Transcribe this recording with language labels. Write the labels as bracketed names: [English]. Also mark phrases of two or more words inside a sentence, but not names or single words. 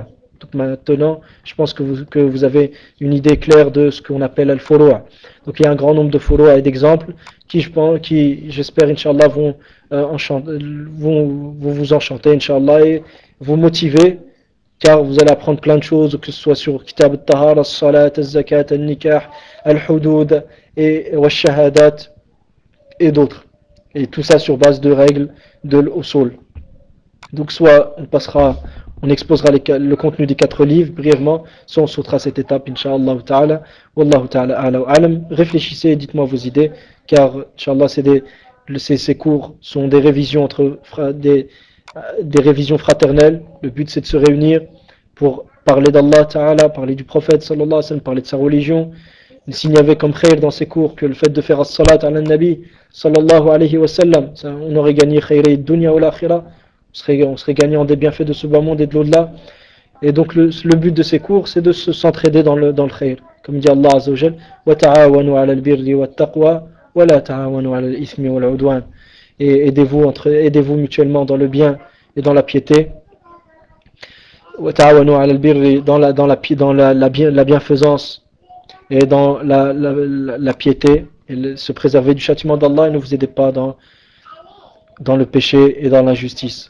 [French] Donc maintenant, je pense que vous avez une idée claire de ce qu'on appelle al-furu'a. Donc il y a un grand nombre de furu'a et d'exemples qui j'espère, Inch'Allah, vont vous enchanter, Inch'Allah, et vous motiver, car vous allez apprendre plein de choses, que ce soit sur Kitab al-Tahara, al-Salat, al-Zakat, al-Nikah, al-Hudud et al-Shahadat et d'autres. Et tout ça sur base de règles de l'usul. Donc soit on exposera le contenu des 4 livres brièvement, soit on sautera cette étape, [Arabic] إن شاء الله تعالى. والله تعالى أعلى وأعلم. [French] Réfléchissez et dites-moi vos idées, car Inch'Allah ces cours sont des révisions des révisions fraternelles. Le but c'est de se réunir pour parler d'Allah Ta'ala, parler du prophète [Arabic] صلى الله عليه وسلم, [French] parler de sa religion. S'il n'y avait comme khayr dans ces cours que le fait de faire [Arabic] الصلاة على النبي صلى الله عليه وسلم, [French] on aurait gagné [Arabic] خير دنيا [French] ou l'akhira, on serait gagnant des bienfaits de ce bas monde et de l'au-delà. Et donc le but de ces cours c'est de s'entraider dans le khayr. Comme dit Allah [Arabic] عز وجل, وتعاونوا على البر والتقوى ولا تعاونوا على الإثم والعدوان. [French] Et aidez-vous mutuellement dans le bien et dans la piété. Dans la bienfaisance et dans la piété, et se préserver du châtiment d'Allah, et ne vous aidez pas dans le péché et dans l'injustice.